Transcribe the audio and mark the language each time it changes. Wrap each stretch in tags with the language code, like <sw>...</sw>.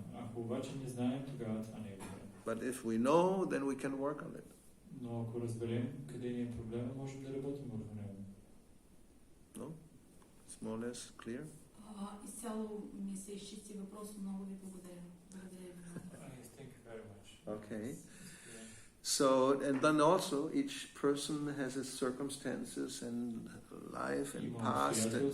<bg>Ако обаче не знаем, тогава това не е добре.</bg> <en>But if we know, then we can work on it.</en> <bg>Но ако разберем къде ни е проблема, можем да работим върху него.</bg> <en>No? It's more or less clear?</en> <bg>Изцяло ми се изчисти въпрос. Много ви благодаря. Благодаря ви.</bg> <en>Thank you very much. Okay. So, and then also each person has his circumstances and life and past.</en>